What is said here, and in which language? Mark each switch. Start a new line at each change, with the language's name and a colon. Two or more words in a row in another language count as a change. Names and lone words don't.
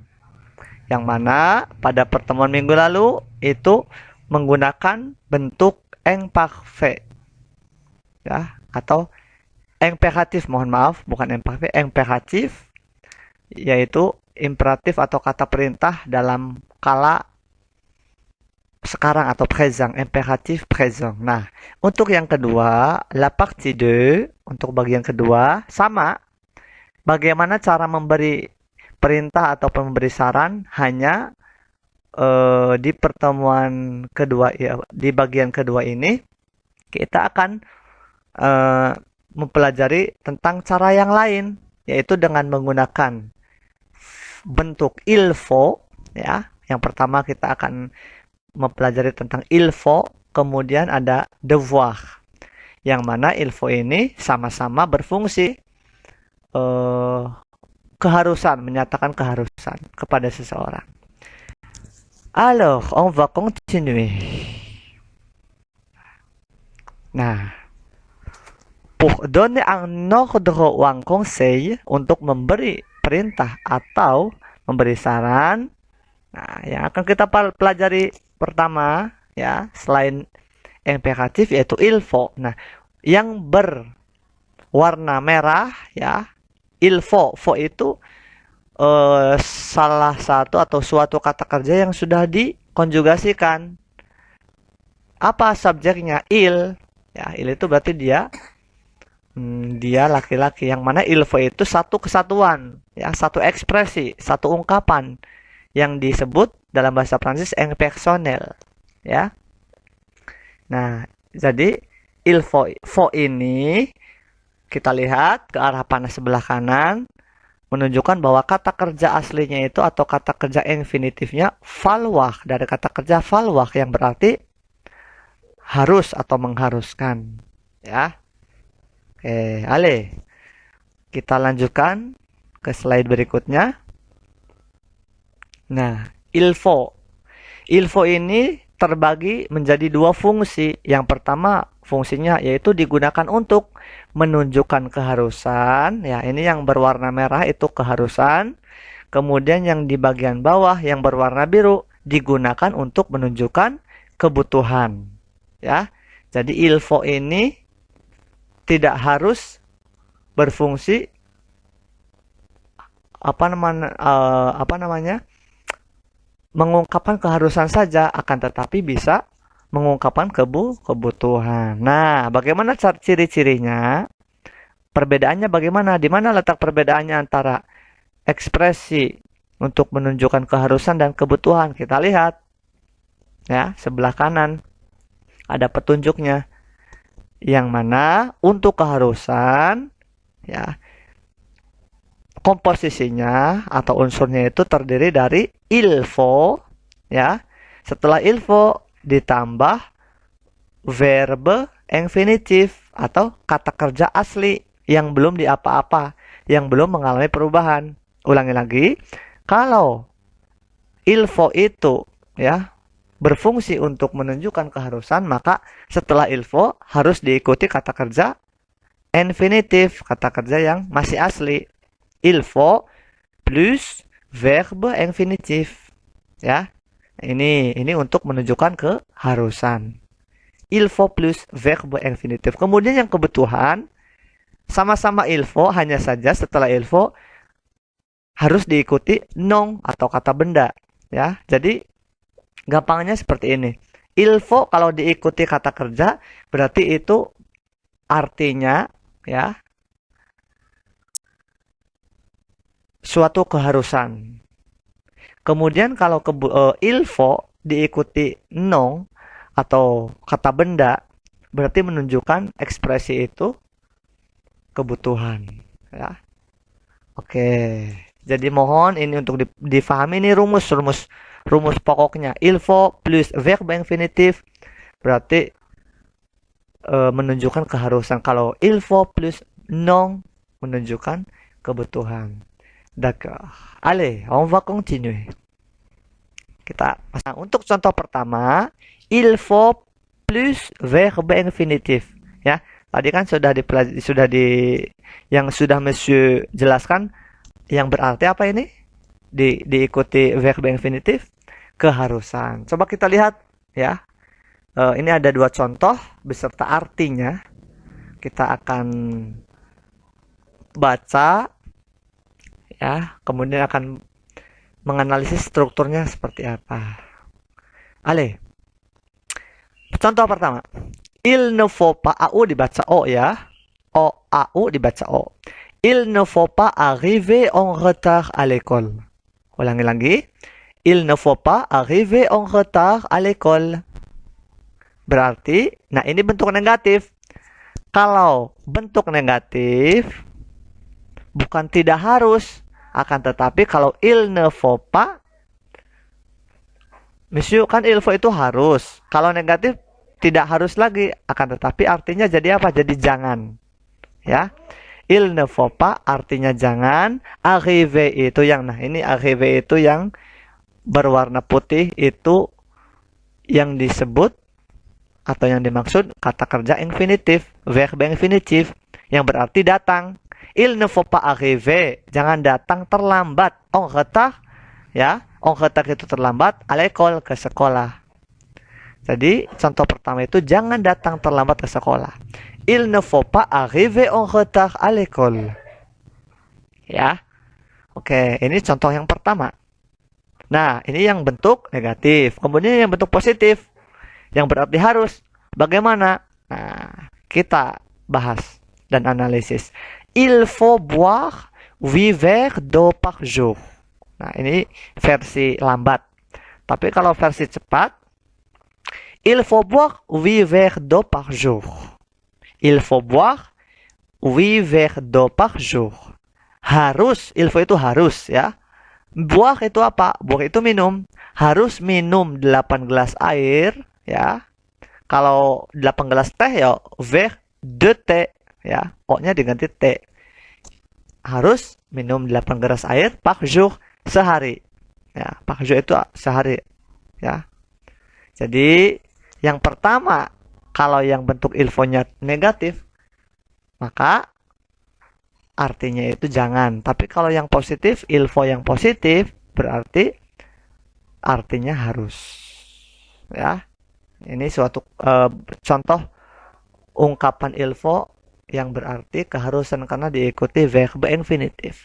Indonesian: Yang mana pada pertemuan minggu lalu itu menggunakan bentuk imparfait ya, atau imperatif, mohon maaf, bukan imparfait, imperatif, yaitu imperatif atau kata perintah dalam kala sekarang atau présent, imperatif présent. Nah, untuk yang kedua,
French: la partie 2,
Indonesian: untuk bagian kedua, sama. Bagaimana cara memberi perintah atau memberi saran hanya di pertemuan kedua, ya, di bagian kedua ini, kita akan mempelajari tentang cara yang lain, yaitu dengan menggunakan bentuk
French: il faut
Indonesian: ya. Yang pertama kita akan mempelajari tentang
French: il faut,
Indonesian: kemudian ada devoir. Yang mana
French: il faut
Indonesian: ini sama-sama berfungsi keharusan, menyatakan keharusan kepada seseorang.
French: Alors, on va continuer. Nah, pour donner un ordre ou un conseil,
Indonesian: untuk memberi perintah atau memberi saran. Nah, yang akan kita pelajari pertama ya, selain imperatif yaitu
French: il faut.
Indonesian: Nah, yang berwarna merah ya,
French: il faut.
Indonesian: Faut itu salah satu atau suatu kata kerja yang sudah dikonjugasikan. Apa subjeknya? Il. Ya, il itu berarti dia laki-laki, yang mana
French: il faut
Indonesian: itu satu kesatuan ya, satu ekspresi, satu ungkapan yang disebut dalam bahasa Prancis impersonnel ya. Nah, jadi
French: il faut
Indonesian: ini kita lihat ke arah panas sebelah kanan menunjukkan bahwa kata kerja aslinya itu atau kata kerja infinitifnya falloir, dari kata kerja falloir yang berarti harus atau mengharuskan ya. Oke, ale. Kita lanjutkan ke slide berikutnya. Nah,
French: il faut. Il faut
Indonesian: ini terbagi menjadi dua fungsi. Yang pertama fungsinya yaitu digunakan untuk menunjukkan keharusan. Ya, ini yang berwarna merah itu keharusan. Kemudian yang di bagian bawah yang berwarna biru digunakan untuk menunjukkan kebutuhan. Ya, jadi
French: il faut
Indonesian: ini tidak harus berfungsi mengungkapkan keharusan saja, akan tetapi bisa mengungkapkan kebutuhan. Nah, bagaimana ciri-cirinya? Perbedaannya bagaimana? Di mana letak perbedaannya antara ekspresi untuk menunjukkan keharusan dan kebutuhan? Kita lihat ya, sebelah kanan ada petunjuknya. Yang mana untuk keharusan ya, komposisinya atau unsurnya itu terdiri dari
French: il faut,
Indonesian: ya. Setelah
French: il faut
Indonesian: ditambah
French: verbe infinitif
Indonesian: atau kata kerja asli yang belum diapa-apa, yang belum mengalami perubahan. Ulangi lagi, kalau
French: il faut
Indonesian: itu ya berfungsi untuk menunjukkan keharusan, maka setelah
French: il faut
Indonesian: harus diikuti kata kerja infinitif, kata kerja yang masih asli.
French: Il faut plus verbe infinitif.
Indonesian: Ya. Ini untuk menunjukkan keharusan.
French: Il faut plus verbe infinitif.
Indonesian: Kemudian yang kebutuhan sama-sama
French: il faut,
Indonesian: hanya saja setelah
French: il faut
Indonesian: harus diikuti non atau kata benda, ya. Jadi gampangnya seperti ini.
French: Il faut
Indonesian: kalau diikuti kata kerja berarti itu artinya ya suatu keharusan. Kemudian kalau
French: il faut
Indonesian: diikuti non atau kata benda berarti menunjukkan ekspresi itu kebutuhan, ya. Oke. Jadi mohon ini untuk difahami, ini rumus pokoknya.
French: Il faut plus verbe infinitif
Indonesian: berarti menunjukkan keharusan. Kalau
French: il faut plus non
Indonesian: menunjukkan kebutuhan.
French: D'accord. Allez, on va continuer.
Indonesian: Untuk contoh pertama,
French: il faut plus verbe infinitif, ya.
Indonesian: Tadi kan yang sudah Monsieur jelaskan, yang berarti apa ini? Diikuti
French: verbe infinitif,
Indonesian: keharusan. Coba kita lihat ya. Ini ada dua contoh beserta artinya. Kita akan baca ya, kemudian akan menganalisis strukturnya seperti apa. Allez. Contoh pertama.
French: Il ne faut pas,
Indonesian: AU dibaca O ya. AU dibaca O.
French: Il ne faut pas arriver en retard à l'école.
Indonesian: Ulangi lagi.
French: Il ne faut pas arriver en retard à l'école.
Indonesian: Berarti, nah ini bentuk negatif. Kalau bentuk negatif, bukan tidak harus. Akan tetapi kalau
French: il ne faut pas,
Indonesian: Monsieur, kan
French: il faut
Indonesian: itu harus. Kalau negatif, tidak harus lagi. Akan tetapi artinya jadi apa? Jadi jangan. Ya.
French: Il ne faut pas
Indonesian: artinya jangan. Arriver itu yang, nah ini arriver itu yang berwarna putih itu yang disebut atau yang dimaksud kata kerja infinitif,
French: verbe infinitif
Indonesian: yang berarti datang.
French: Il ne faut pas arriver,
Indonesian: jangan datang terlambat.
French: En retard,
Indonesian: ya,
French: en retard
Indonesian: itu terlambat,
French: à l'école
Indonesian: ke sekolah. Jadi contoh pertama itu jangan datang terlambat ke sekolah.
French: Il ne faut pas arriver en retard à l'école.
Indonesian: Ya. Oke, ini contoh yang pertama. Nah, ini yang bentuk negatif. Kemudian yang bentuk positif, yang berarti harus. Bagaimana? Nah, kita bahas dan analisis.
French: Il faut boire 8 verres d'eau par jour.
Indonesian: Nah, ini versi lambat. Tapi kalau versi cepat,
French: il faut boire 8 verres d'eau par jour. Il faut boire 8 verres d'eau par jour.
Indonesian: Harus,
French: il faut
Indonesian: itu harus ya. Boire itu apa? Boire itu minum. Harus minum 8 gelas air ya. Kalau 8 gelas teh ya
French: verre de thé
Indonesian: ya. O-nya diganti T. Harus minum 8 gelas air
French: par jour,
Indonesian: sehari. Ya,
French: par jour
Indonesian: itu sehari ya. Jadi yang pertama, kalau yang bentuk
French: il faut-
Indonesian: nya negatif, maka artinya itu jangan. Tapi kalau yang positif,
French: il faut
Indonesian: yang positif, berarti artinya harus. Ya. Ini suatu contoh ungkapan
French: il faut
Indonesian: yang berarti keharusan karena diikuti
French: verbe infinitif.